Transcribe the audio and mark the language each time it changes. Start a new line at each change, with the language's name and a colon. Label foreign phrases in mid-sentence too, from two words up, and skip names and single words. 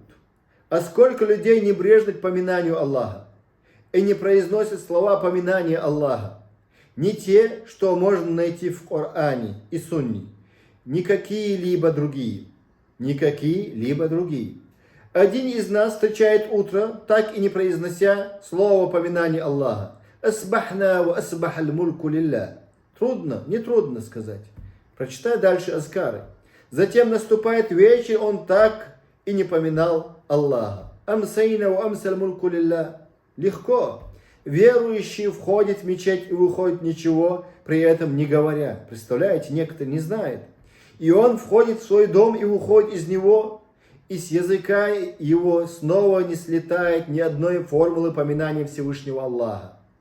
Russian: А сколько людей небрежны к поминанию Аллаха и не произносят слова поминания Аллаха. Не те, что можно найти в Коране и Сунне, ни какие-либо другие. Никакие-либо другие. Один из нас встречает утро, так и не произнося слово поминания Аллаха.
Arabic: أصبحنا وأصبح الملك لله.
Russian: Трудно, не трудно сказать. Прочитай дальше азкары. Затем наступает вечер, он так и не поминал Аллаха.
Arabic: أمسينا وأمسى الملك لله.
Russian: Легко. Верующие входят в мечеть и выходят ничего, при этом не говоря. Представляете, некоторые не знают. И он входит в свой дом и выходит из него, и с языка его снова не слетает ни одной формулы поминания Всевышнего Аллаха.